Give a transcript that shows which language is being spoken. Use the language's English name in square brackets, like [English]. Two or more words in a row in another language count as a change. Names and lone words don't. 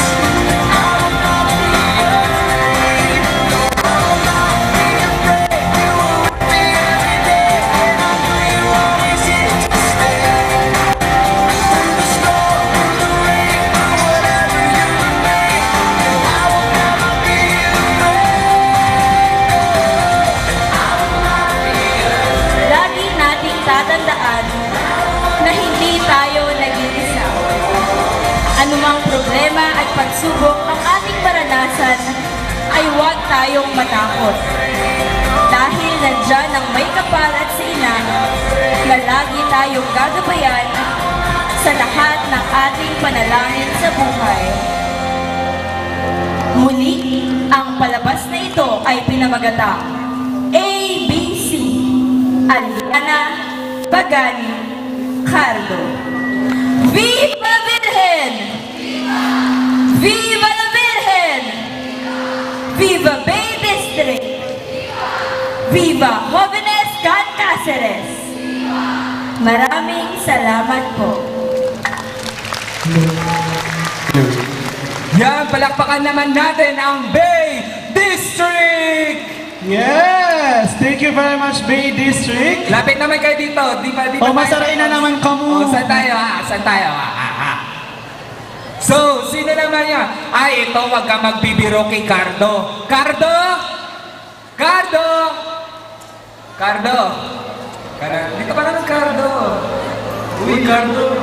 [English] I will not be afraid, no, I will not be afraid. You are with me every day, and I know You're always here to stay. Through the storm, through the rain, whatever You remain, I will never be [Filipino] Lagi nating tatandaan na hindi tayo nag-iisa. Anumang problema at pagsubok ang ating maranasan ay huwag tayong matakot. Dahil nandyan ang may kapal at si ina na lagi tayong gagabayan sa lahat ng ating panalangin sa buhay. Muli, ang palabas na ito ay pinamagatang ABC, Aliana Pagani Cardo. [Spanish] Viva la Virgen! Viva la Virgen! Viva Bay District! Viva Jóvenes Can Cáceres! [Filipino] Maraming salamat po. Yan, palakpakan naman natin ang Bay District! [English] Yes! Thank you very much, Bay District. [Filipino] Lapit naman kayo dito. Di ba? [Bikol] O, masaray na naman kamo. [Filipino] O, saan tayo ha? Saan tayo ha? So, sino naman yan? Ay, ito, wag ka magbibiro kay Cardo. Cardo! Cardo! Cardo! Dito pa naman, Cardo. Uy, Cardo.